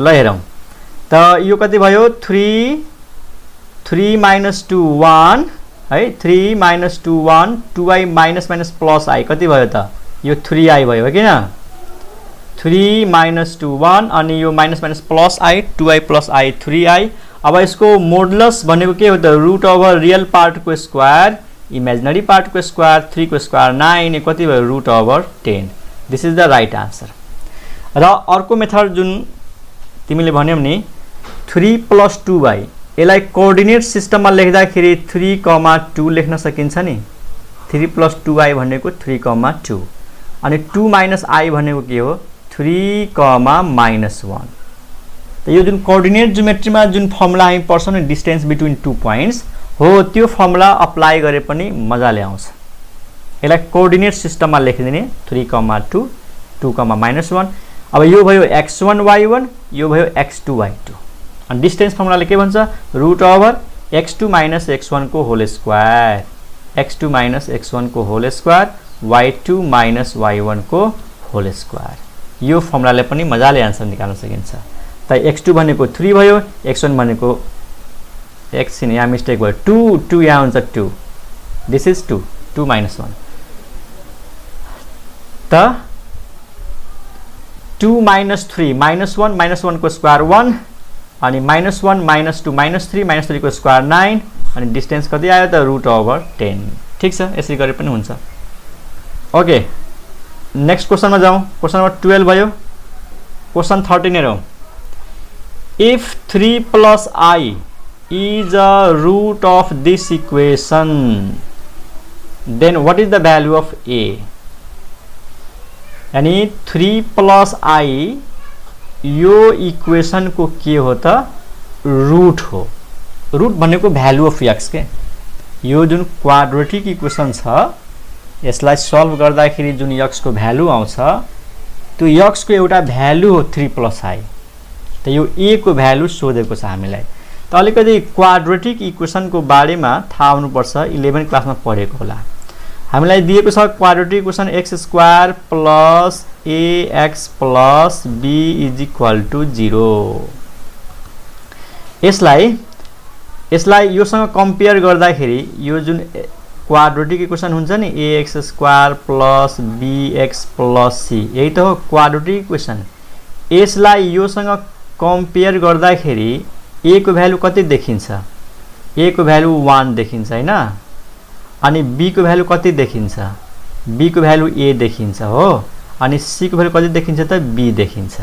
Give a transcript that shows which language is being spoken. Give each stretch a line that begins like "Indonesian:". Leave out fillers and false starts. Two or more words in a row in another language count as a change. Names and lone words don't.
Nepali: ल हेरौँ त यो कति भयो 3 माइनस 2 1 है, 3 माइनस 2 1, 2i
English: minus minus plus
Nepali: i कति भयो त यो 3i भयो हो किन, 3 माइनस 2 1 अनि यो
English: minus minus plus
Nepali: i 2i प्लस i 3i। अब यसको मोडुलस भनेको के हो त
English: root over real
Nepali: पार्टको स्क्वायर इमेजिनरी पार्टको स्क्वायर 3 को स्क्वायर 9 कति भयो
English: root over 10. this is the right answer.
Nepali: र अर्को मेथड जुन तिमीले भन्यौ नि 3 प्लस 2i, यसलाई कोअर्डिनेट सिस्टममा लेख्दाखेरि 3,2 लेख्न सकिन्छ नि। 3 प्लस 2i भनेको 3,2 अनि 2 माइनस i भनेको के हो 3, माइनस 1। त यो जुन कोअर्डिनेट ज्योमेट्रीमा जुन फर्मुला हामी पढ्छौँ नि
English: distance between 2 points
Nepali: हो, त्यो
English: formula apply
Nepali: गरे पनि मजाले आउँछ। यसलाई कोअर्डिनेट सिस्टममा लेखिदिने 3,2, 2, माइनस 1। अब यो भयो x1 y1, यो भयो x2 y2। अनि डिस्टेन्स फर्मुलाले के भन्छ
English: root over x2 minus x1
Nepali: को
English: whole square, x2 minus x1
Nepali: को
English: whole square, y2 minus y1
Nepali: को
English: whole square.
Nepali: यो फर्मुलाले पनि मजाले आन्सर निकाल्न सकिन्छ। त x2 भनेको 3 भयो, x1 भनेको x यहाँ मिस्टेक भयो 2 यहाँ हुन्छ 2,
English: this is 2 minus 1.
Nepali: त 2 माइनस 3 माइनस 1, माइनस 1 को स्क्वायर 1 अनि माइनस 1 माइनस 2 माइनस 3, माइनस 3 को स्क्वायर 9 अनि डिस्टेन्स कति आयो त रुट ओभर 10। ठिक छ, यसरी गरे पनि हुन्छ।
English: okay next
Nepali: क्वेसनमा जाउँ। क्वेसन नम्बर 12 भयो। क्वेसन 13 हेरौँ।
English: if 3 plus i is a root of this equation, then what is the value of a?
Nepali: यानी 3 प्लस i यो इक्वेशन को के हो त रूट हो। रूट भनेको
English: value of x
Nepali: के। यो जुन
English: quadratic equation
Nepali: छ यसलाई सल्भ गर्दाखेरि जुन x को भ्यालु आउँछ त्यो x को एउटा भ्यालु हो 3 प्लस i। त यो a को भ्यालु सोधेको छ हामीलाई। त अलिकति
English: quadratic equation
Nepali: को बारेमा थाहा हुनुपर्छ, 11 क्लासमा पढेको होला। हामीलाई दिएको छ
English: quadratic equation x square plus ax plus b is equal to 0.
Nepali: यसलाई योसँग कम्पेयर गर्दाखेरि यो जुन
English: quadratic equation
Nepali: हुन्छ नि
English: ax square plus bx plus c,
Nepali: यही त हो
English: quadratic equation.
Nepali: यसलाई योसँग कम्पेयर गर्दाखेरि a को भ्यालु कति देखिन्छ, a को भ्यालु 1 देखिन्छ हैन, अनि b को भ्यालु कति देखिन्छ, b को भ्यालु a देखिन्छ हो, अनि c को भ्यालु कति देखिन्छ त b देखिन्छ।